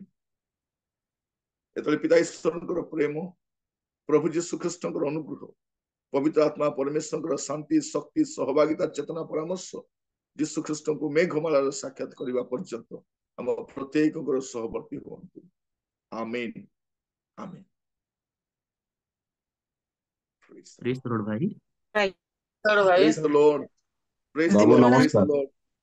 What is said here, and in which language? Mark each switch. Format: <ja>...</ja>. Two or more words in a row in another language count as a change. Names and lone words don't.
<or>ଏତେବେଳେ ପିତା ଈଶ୍ୱରଙ୍କର ପ୍ରେମ, ପ୍ରଭୁ ଯୀଶୁ ଖ୍ରୀଷ୍ଟଙ୍କର ଅନୁଗ୍ରହ, ପବିତ୍ର ଆତ୍ମା ପରମେଶ୍ୱରଙ୍କର ଶାନ୍ତି, ଶକ୍ତି, ସହଭାଗିତା, ଚେତନା, ପରାମର୍ଶ ଯୀଶୁ ଖ୍ରୀଷ୍ଟଙ୍କୁ ମେଘମାଳାରେ ସାକ୍ଷାତ କରିବା ପର୍ଯ୍ୟନ୍ତ ଆମ ପ୍ରତ୍ୟେକଙ୍କର ସହବର୍ତ୍ତୀ ହୁଅନ୍ତୁ। ଆମେନ୍, ଆମେନ୍।</or> <en>Praise the Lord ଭାଇ।</en> <or>ଭାଇ</or> <en>Praise the Lord. Praise the</en> <or>ବାବୁ</or> <en>Lord. Praise the</en> <or>ନମସ୍କାର।</or> <en>Lord.</en>